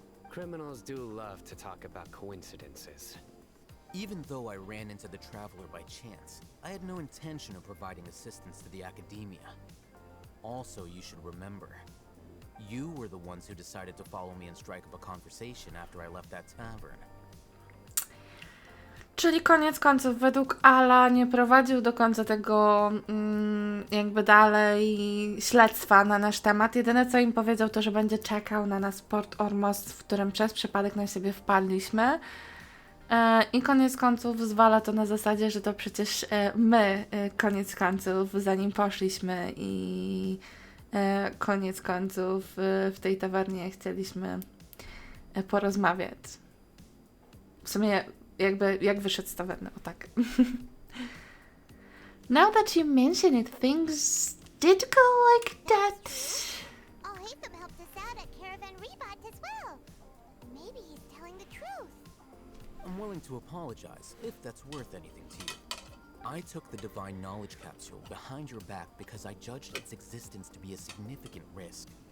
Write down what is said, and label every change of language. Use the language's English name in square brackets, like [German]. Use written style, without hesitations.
[English] Criminals do love to talk about coincidences. Even though I ran into the Traveler by chance, I had no intention of providing assistance to the Academia. Also, you should remember, you were the ones who decided to follow me and strike up a conversation after I left that tavern. [Polish] Czyli koniec końców, według Ala nie prowadził do końca tego jakby dalej śledztwa na nasz temat. Jedyne co im powiedział to, że będzie czekał na nas w Port Ormos, w którym przez przypadek na siebie wpadliśmy. I koniec końców zwala to na zasadzie, że to przecież my koniec końców za nim poszliśmy i koniec końców w tej tawernie chcieliśmy porozmawiać. W sumie jakby jak wyszedł z tawerny, o tak. [English] Now that you mention it, things did go like that. Al-Haitham helped us out at Caravan Rebot as well. Maybe he's telling the truth. I'm willing to apologize, if that's worth anything to you. I took the divine knowledge capsule behind your back because I judged its existence to be a significant risk.